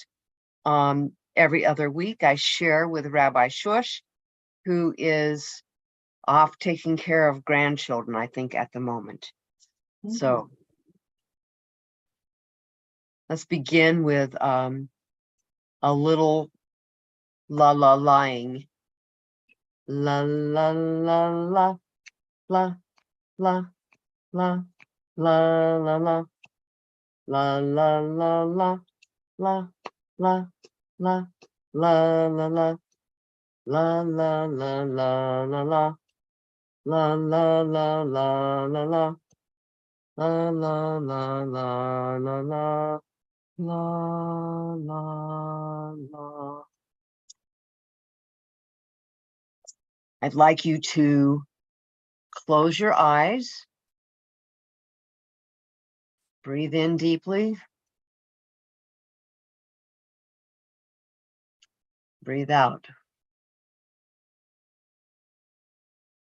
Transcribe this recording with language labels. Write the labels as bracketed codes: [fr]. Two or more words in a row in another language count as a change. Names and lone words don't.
[en] Every other week I share with Rabbi Shush, who is off taking care of grandchildren, I think, at the moment. So let's begin with a little la-la-lying. La-la-la-la, la-la-la, la-la-la-la, la-la-la-la, la-la-la, la-la-la, la-la-la-la-la-la, la-la-la-la-la-la, la-la-la-la-la-la, la-la-la. I'd like you to close your eyes, breathe in deeply, breathe out.